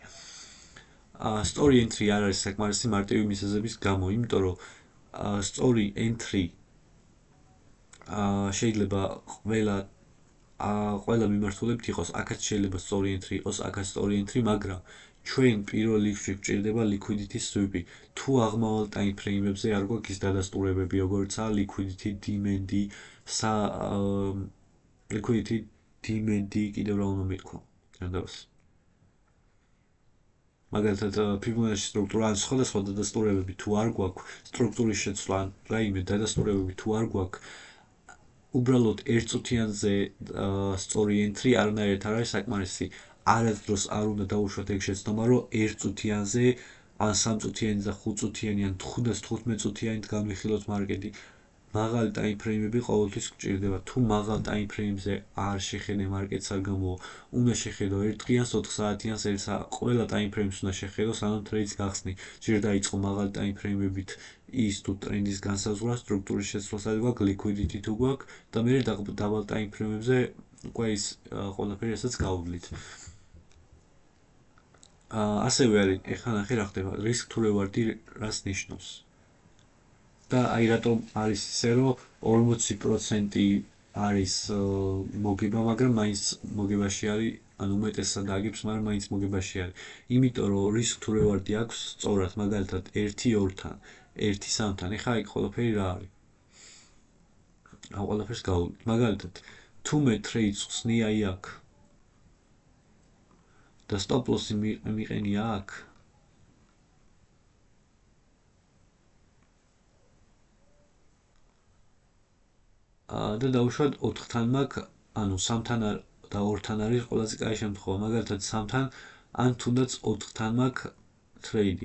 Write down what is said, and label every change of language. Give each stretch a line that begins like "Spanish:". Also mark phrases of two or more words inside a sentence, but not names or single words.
Georgian: სწორი entry არ არის საკმარისი მარტივი მიზეზების გამო, იმიტომ რომ სწორი entry შეიძლება ყველა მიმართულებით იყოს, აქაც შეიძლება სწორი entry იყოს, აქაც სწორი entry, მაგრამ ჩვენ პირველ რიგში გვჭირდება
English: liquidity sweep-ი.
Georgian: თუ აღმავალ
English: time frame-ებზე
Georgian: არ გვაქვს ის დადასტურებები, როგორიცაა
English: liquidity demand-ი, liquidity demand-ი,
Georgian: კიდევ რა უნდა მithქვა. მაგალითად ფიბონაჩის სტრუქტურა ან სხვადასხვა დადასტურებები თუ არ გვაქვს, სტრუქტურის შეცვლა ან რაიმე დადასტურებები თუ არ გვაქვს, უბრალოდ ერთწუთიანზე სწორი entry არანაირად არ არის საკმარისი. არასდროს არ უნდა დავუშვათ ეგ შეცდომა, რომ ერთწუთიანზე ან სამწუთიანი და ხუთწუთიანი ან 15 წუთიანით განვიხილოთ მარკეტი. მაღალი
English: time frame-ები
Georgian: ყოველთვის გვჭირდება. თუ მაღალ
English: time frame-ზე
Georgian: არ შეხედე მარკეტს არ გამოვა, უნდა შეხედო 1 დღიანს, 4 საათიანს, 1 საათს, ყველა
English: time frame-ს
Georgian: უნდა შეხედო, სანამ ტრეიდს გახსნი. ჯერ დაიწყო მაღალი
English: time frame-ებით
Georgian: ის თუ ტრენდის განსაზღვრა, სტრუქტურის შეცვლასაც გვაქვს, liquidity თუ გვაქვს და მერე დაბალ
English: time frame-ებზე
Georgian: უკვე ის ყველაფერი რასაც გავვლით. ასევე არის, ეხლა ნახე რა ხდება,
English: risk to reward-ი
Georgian: რას ნიშნავს. და აი რატომ არის ისე, რომ 40% არის მოგება, მაგრამ მაინც მოგებაში არის, ანუ უმეტესად აგებს, მაგრამ მაინც მოგებაში არის. იმიტომ რომ
English: risk to reward-ი
Georgian: აქვს სწორად, მაგალითად 1-2-თან, 1-3-თან. ეხლა აი ყველაფერი რა არის? ამ ყველაფერს გავუვლით. მაგალითად, თუ მე ტრეიდს ხსნი აი აქ და
English: stop loss-ი
Georgian: მიყენი აქ, და დავუშვათ 4-თან მაქვს, ანუ 3-თან და 2-თან არის ყველაზე კაი შემთხვევა. მაგალითად 3-თან ან თუნდაც 4-თან მაქვს ტრეიდი.